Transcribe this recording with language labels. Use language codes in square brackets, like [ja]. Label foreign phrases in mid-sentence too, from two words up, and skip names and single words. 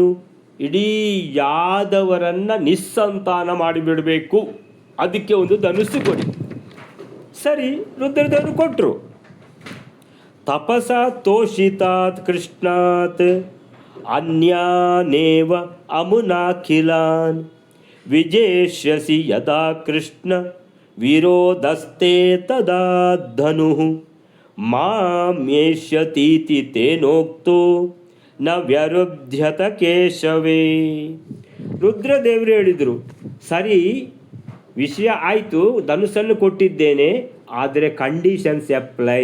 [kn] ಇಡೀ ಯಾದವರನ್ನು ನಿಸ್ಸಂತಾನ ಮಾಡಿಬಿಡಬೇಕು, ಅದಕ್ಕೆ ಒಂದು ಧನುಸ್ಸು ಕೊಡಿ. ಸರಿ, ರುದ್ರದೇವರು ಕೊಟ್ಟರು. [sa] ತಪಸ ತೋಷಿತಾತ್ ಕೃಷ್ಣಾತ್ ಅನ್ಯಾನೇವ ಅಮುನಾಖಿಲಾನ್ ವಿಜೇಷ್ಯಸಿ ಯದಾ ಕೃಷ್ಣ ವಿರೋಧಸ್ತೆ ತದಾ ಧನುಃ ಮಾಮ್ಯೇಷ್ಯತೀತಿ ತೇನೋಕ್ತೋ ನ ವ್ಯರುಧ್ಯತ ಕೇಶವೇ. [kn] ರುದ್ರದೇವರು ಹೇಳಿದರು, ಸರಿ ವಿಷಯ ಆಯಿತು, ಧನುಸ್ಸನ್ನು ಕೊಟ್ಟಿದ್ದೇನೆ, ಆದರೆ [en] conditions apply.